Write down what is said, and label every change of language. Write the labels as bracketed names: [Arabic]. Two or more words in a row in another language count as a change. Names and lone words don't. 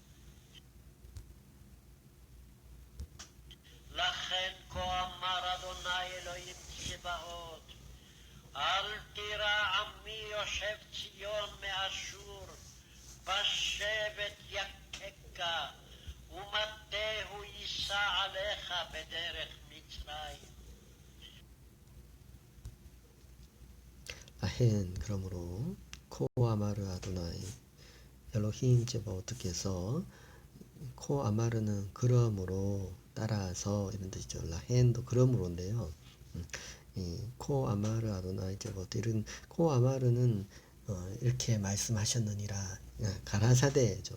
[Hebrew] לכן כה אמר אדוני אלוהים צבאות, אל תירא עמי יושב ציון מאשור, בשבט יככה, ומטהו יישא עליך בדרך מצרים. [Korean] 라헨 그러므로 코아마르 아도나이 엘로힘 제바오트께서 코아마르는 그러므로 따라서 이런 뜻이죠. 라헨도 그러므로인데요. 이 코아마르 아도나이 제바오트 이런 코아마르는 이렇게 말씀하셨느니라 가라사대죠.